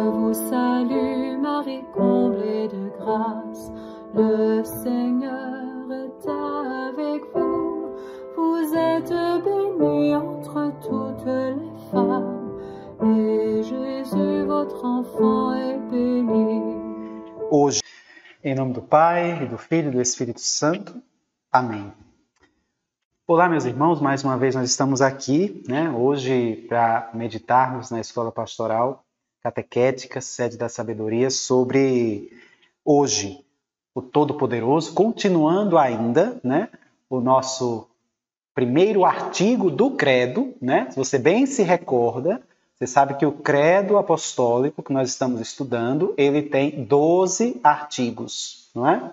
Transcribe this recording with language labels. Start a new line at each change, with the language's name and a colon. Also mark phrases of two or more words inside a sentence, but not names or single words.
French: vous salue Marie, comblée de grâce, le Seigneur est avec vous. Vous êtes bénie entre toutes les femmes, et Jésus, votre enfant, est béni.
Portuguese: Hoje, em nome do Pai, e do Filho e do Espírito Santo. Amém. Olá, meus irmãos, mais uma vez nós estamos aqui, hoje para meditarmos na Escola Pastoral Catequética, Sede da Sabedoria, sobre hoje, o Todo-Poderoso, continuando ainda, o nosso primeiro artigo do Credo, Se você bem se recorda, você sabe que o Credo Apostólico que nós estamos estudando, ele tem 12 artigos, não é?